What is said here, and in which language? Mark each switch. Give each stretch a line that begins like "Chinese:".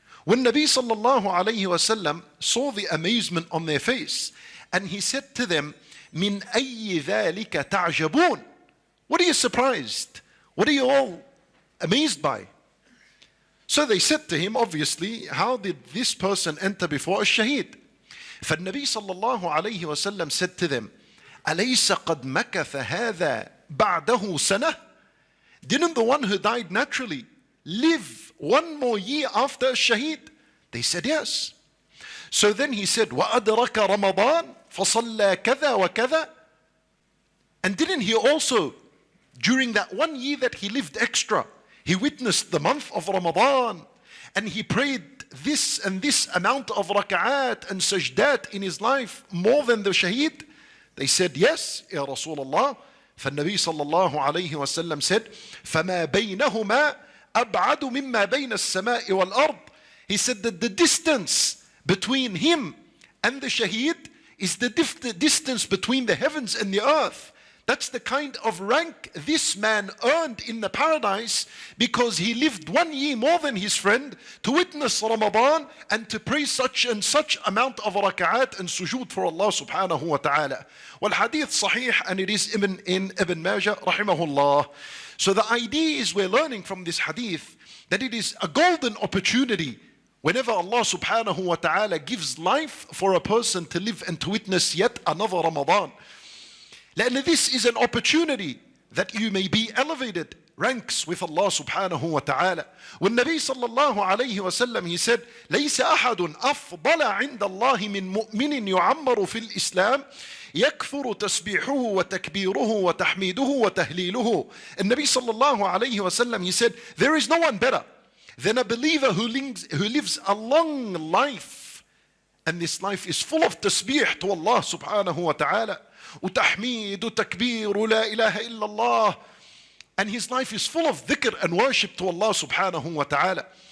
English: When Nabi sallallahu alayhi wasallam saw the amazement on their face, and he said to them,
Arabic: "Min ayyi dhalika ta'jabun?"
English: What are you surprised? What are you all amazed by? So they said to him, obviously, how did this person enter before a shaheed?
Arabic: فالنبي صلى الله عليه وسلم
English: said to them,
Arabic: أليس قد مكث هذا بعده سنة?
English: Didn't the one who died naturally live 1 more year after a shaheed? They said yes. So then he said,
Arabic: وأدرك رمضان فصلى كذا وكذا.
English: And didn't he also, during that 1 year that he lived extra, he witnessed the month of Ramadan, and he prayed this and this amount of raka'at and sajdat in his life, more than the shaheed? They said, yes, Ya Rasulullah.
Arabic: فالنبي صلى الله عليه وسلم
English: said,
Arabic: فما بينهما أبعد مما بين السماء والأرض.
English: He said that the distance between him and the shaheed is the distance between the heavens and the earth. That's the kind of rank this man earned in the paradise, because he lived 1 year more than his friend to witness Ramadan and to pray such and such amount of raka'at and sujood for Allah subhanahu wa ta'ala.
Arabic: Wal hadith sahih,
English: and it is in Ibn Majah rahimahullah. So the idea is, we're learning from this hadith that it is a golden opportunity whenever Allah subhanahu wa ta'ala gives life for a person to live and to witness yet another Ramadan. لأن this is an opportunity that you may be elevated ranks with Allah subhanahu wa ta'ala.
Arabic: والنبي صلى الله عليه وسلم,
English: he said,
Arabic: ليس أحد أفضل عند الله من مؤمن يعمر في الإسلام يكثر تسبيحه وتكبيره وتحميده وتهليله. النبي صلى الله عليه وسلم,
English: he said, there is no one better than a believer who lives a long life, and this life is full of tasbih to Allah subhanahu wa ta'ala,
Arabic: وتحميد وتكبير ولا إله إلا الله,
English: and his life is full of dhikr and worship to Allah subhanahu wa ta'ala.